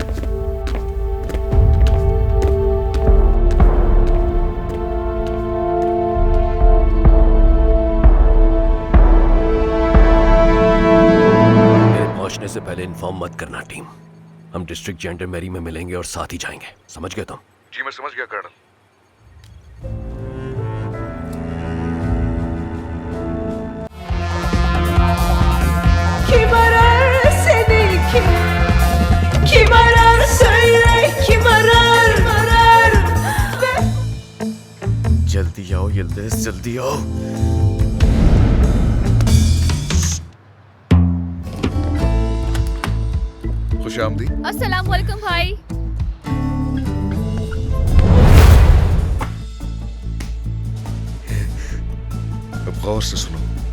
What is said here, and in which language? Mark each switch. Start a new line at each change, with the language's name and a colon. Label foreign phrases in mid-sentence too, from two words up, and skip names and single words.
Hindi: मेरे पहुंचने से पहले इन्फॉर्म मत करना टीम। हम
English: district gendarmerie
Hindi: में मिलेंगे और साथ ही जाएंगे। समझ गए तुम? जी मैं समझ गया कर्नल।
Turkish: Kim arar seni kim? Kim arar söyle kim arar?
Hindi: जल्दी आओ यिल्दिज, जल्दी आओ। खुशामदीद। अस्सलाम वालेकुम भाई। अब गौर से सुनो।